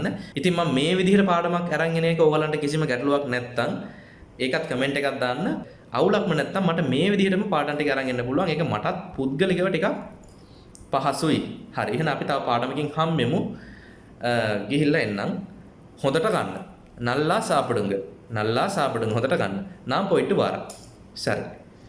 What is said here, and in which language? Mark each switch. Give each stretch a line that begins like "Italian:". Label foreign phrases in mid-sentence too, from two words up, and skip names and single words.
Sinhala: ඉතින් මම මේ විදිහට පාඩමක් අරන් එන එක ඔයගලන්ට කිසිම ගැටලුවක් නැත්තම් ඒකත් කමෙන්ට් එකක් දාන්න. අවුලක්ම නැත්තම් මට මේ විදිහටම පාඩම් ටික අරන් එන්න පුළුවන්. ඒක මටත් පුද්ගලිකව ටිකක් පහසුයි. හරි. එහෙනම් අපි තව පාඩමකින් හම්බෙමු. ගිහිල්ලා එන්නම්. හොඳට ගන්න.
Tamil: நல்லா சாப்பிடுங்க. நல்லா சாப்பிடுங்க.
Sinhala: හොඳට ගන්න.
Tamil: நான் போயிட்டு வரேன். சரி.